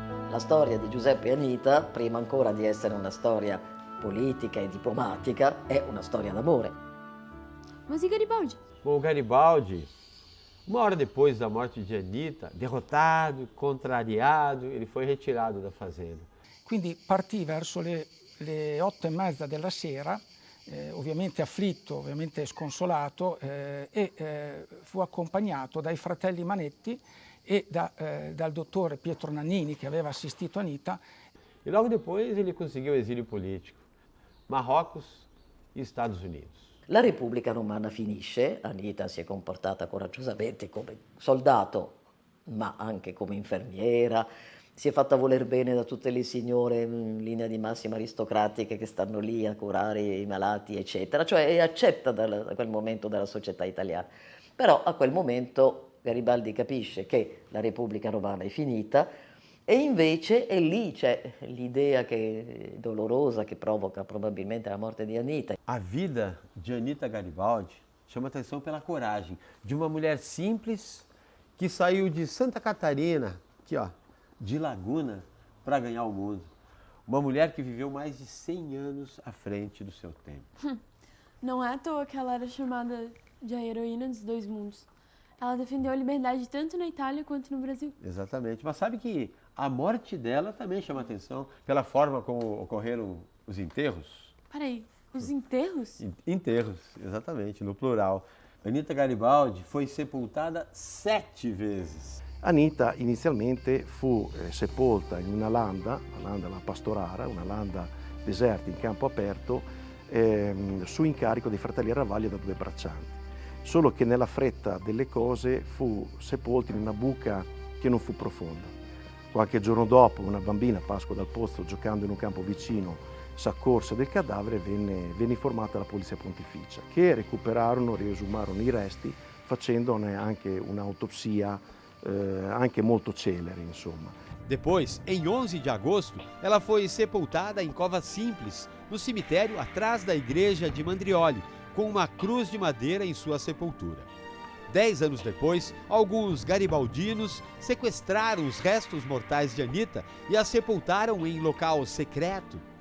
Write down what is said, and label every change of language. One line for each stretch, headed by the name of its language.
Italian: La storia di Giuseppe e Anita, prima ancora di essere una storia politica e diplomatica, è una storia d'amore.
Portuguese: Mas e Garibaldi? Bom, o Garibaldi, uma hora depois da morte de Anita, derrotado, contrariado, ele foi retirado da fazenda.
Italian: Quindi partì verso le 8:30 della sera, ovviamente afflitto, ovviamente sconsolato, e fu accompagnato dai fratelli Manetti e dal dottore Pietro Nannini, che aveva assistito Anita.
Portuguese: E logo depois ele conseguiu exílio político, Marrocos e Estados Unidos.
Italian: La Repubblica Romana finisce, Anita si è comportata coraggiosamente come soldato, ma anche come infermiera, si è fatta voler bene da tutte le signore in linea di massima aristocratiche che stanno lì a curare i malati, eccetera, cioè è accetta da quel momento dalla società italiana. Però a quel momento Garibaldi capisce che la Repubblica Romana è finita e invece è lì c'è l'idea che è dolorosa, che provoca probabilmente la morte di Anita.
Portuguese: A vida de Anita Garibaldi chama atenção pela coragem de uma mulher simples que saiu de Santa Catarina, aqui ó, de Laguna, para ganhar o mundo. Uma mulher que viveu mais de 100 anos à frente do seu tempo. Não é à toa que ela era chamada de a heroína dos dois mundos. Ela defendeu a liberdade tanto na Itália quanto no Brasil. Exatamente. Mas sabe que a morte dela também chama atenção pela forma como ocorreram os enterros? Peraí, os enterros? Enterros, exatamente, no plural. Anita Garibaldi foi sepultada 7 vezes.
Italian: Anita inizialmente fu sepolta in una landa, la landa La Pastorara, una landa deserta in campo aperto, su incarico dei fratelli Ravaglia da 2 braccianti. Solo che nella fretta delle cose fu sepolta in una buca che non fu profonda. Qualche giorno dopo una bambina, Pasqua dal Pozzo, giocando in un campo vicino, s'accorse del cadavere e venne informata la Polizia Pontificia, che riesumarono i resti facendone anche un'autopsia anche molto celere, insomma.
Portuguese: Depois, em 11 de agosto, ela foi sepultada em cova simples, no cemitério atrás da igreja de Mandrioli, com uma cruz de madeira em sua sepultura. 10 anos depois, alguns garibaldinos sequestraram os restos mortais de Anita e a sepultaram em local secreto.